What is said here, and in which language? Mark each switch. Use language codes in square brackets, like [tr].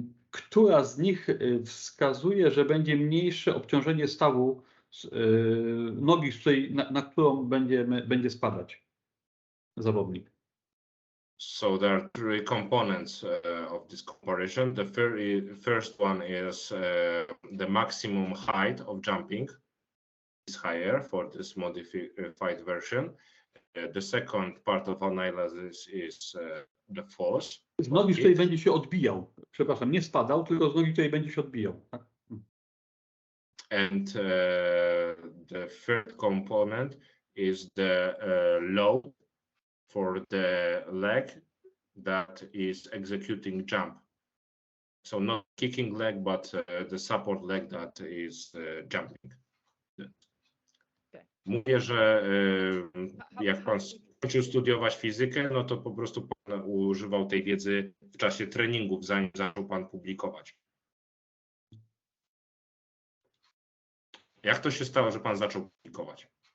[pl] która z nich wskazuje, że będzie mniejsze obciążenie stawu nogi, na którą będzie spadać zawodnik. [en] So there are three components of this comparison. The first one is the maximum height of jumping is higher for this modified version. The second part of analysis is the force. [pl] Z nogi, z której będzie się odbijał. Przepraszam, nie spadał, tylko z nogi, z której będzie się odbijał. Tak? [en] And the third component is the load for the leg that is executing jump. So not kicking leg, but the support leg that is jumping. Okay. [pl] Mówię, że jak pan skończył studiować fizykę, no to po prostu pan używał tej wiedzy w czasie treningów, zanim zaczął pan publikować. Jak to się stało, że pan zaczął publikować?